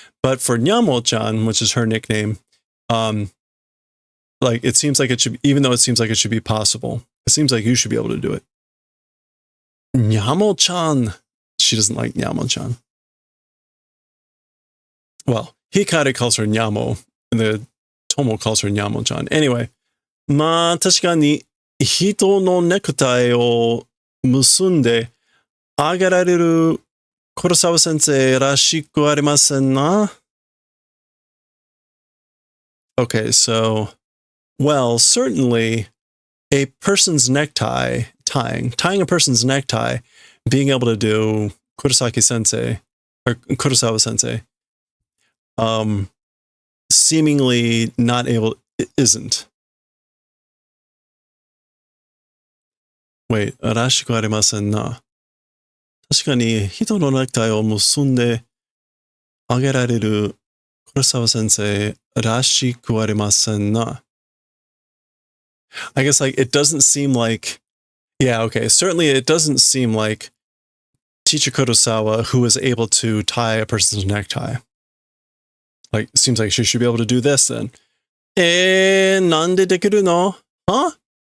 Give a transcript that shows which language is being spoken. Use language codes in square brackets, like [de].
[en] But for Nyamo-chan, which is her nickname, like it seems like it should, even though it seems like it should be possible, it seems like you should be able to do it. Nyamo-chan. She doesn't like Nyamo-chan. Well, Hikari calls her Nyamo, and the Tomo calls her Nyamo-chan. [ja] Anyway, まあ確かに人のネクタイを結んであげられる黒沢先生らしくありませんな. [en] Okay, so, well, certainly a person's necktie, tying a person's necktie, being able to do Kurosaki sensei, or Kurosawa sensei, seemingly not able, isn't. [ja] Wait, らしくありませんな.確かに人のネクタイを結んであげられる黒沢先生らしくありませんな. [en] I guess like it doesn't seem like, yeah, okay, certainly it doesn't seem like Teacher Kurosawa who was able to tie a person's necktie. Like, it seems like she should be able to do this then. [ja] なんでできるの?Huh?